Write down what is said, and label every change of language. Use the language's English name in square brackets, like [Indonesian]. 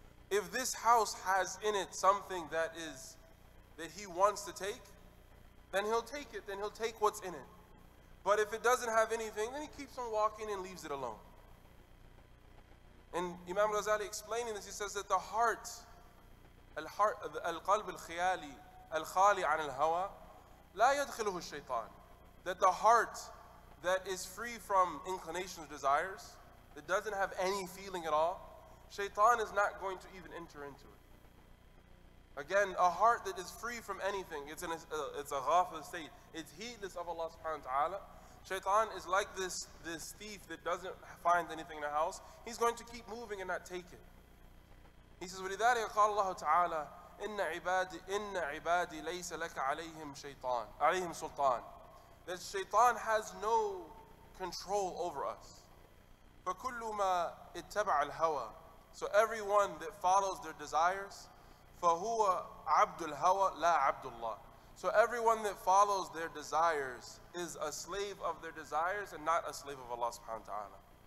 [English] If this house has in it something that he wants to take, then he'll take it, then he'll take what's in it. But if it doesn't have anything, then he keeps on walking and leaves it alone. And Imam Ghazali explaining this, he says that the heart [Arabic] القلب الخيالي الخالي عن الهوى لا يدخله الشيطان. [English] That the heart that is free from inclinations, desires, that doesn't have any feeling at all, shaitan is not going to even enter into it. Again, a heart that is free from anything, it's a ghafil state, it's heedless of Allah subhanahu wa ta'ala. Shaitan is like this thief that doesn't find anything in the house. He's going to keep moving and not take it. He says, [Arabic] وَلِذَلِكَ قَالَ اللَّهُ تَعَالَى إِنَّ عِبَادِي لَيْسَ لَكَ عَلَيْهِمْ سُلْطَانٌ. [English] That shaitan has no control over us. [Arabic] فَكُلُّ مَا اتَّبَعَ الْهَوَى. [English] So everyone that follows their desires, [Arabic] فَهُوَ عَبْدُ الْهَوَى لَا عَبْدُ اللَّهِ. [English] So everyone that follows their desires is a slave of their desires and not a slave of Allah subhanahu wa ta'ala.